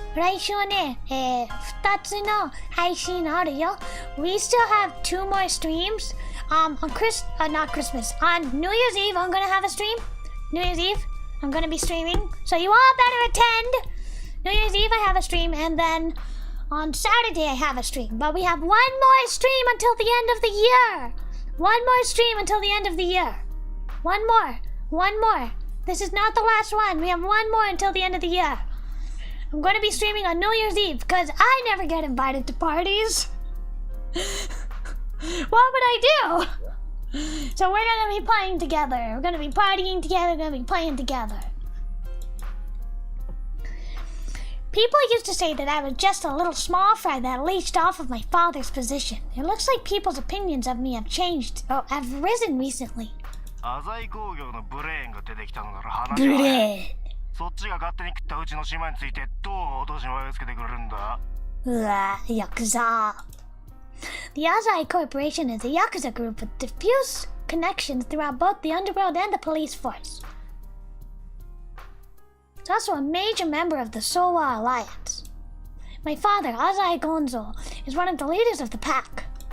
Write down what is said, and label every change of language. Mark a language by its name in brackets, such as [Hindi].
[Japanese] 来週はね、2つの配信あるよ。 [English] We still have 2 more streams. Not Christmas. On New Year's Eve, I'm gonna have a stream. New Year's Eve, I'm gonna be streaming. So you all better attend. New Year's Eve, I have a stream, and then on Saturday, I have a stream. But we have 1 more stream until the end of the year. 1 more stream until the end of the year. One more. This is not the last one. We have 1 more until the end of the year. I'm going to be streaming on New Year's Eve because I never get invited to parties. What would I do? So we're going to be playing together. We're going to be partying together. We're going to be playing together. People used to say that I was just a little small fry that leached off of my father's position. It looks like people's opinions of me have changed, or have risen recently. [Japanese] 浅井工業のブレーンが出てきたのなら話は早い。そっちが勝手に食ったうちの島についてどう落とし前をつけてくれるんだ？ [English] Yakuza. The Azai Corporation is a Yakuza group with diffuse connections throughout both the underworld and the police force. It's also a major member of the Sowa Alliance. My father, Azai Gonzo, is one of the leaders of the pack.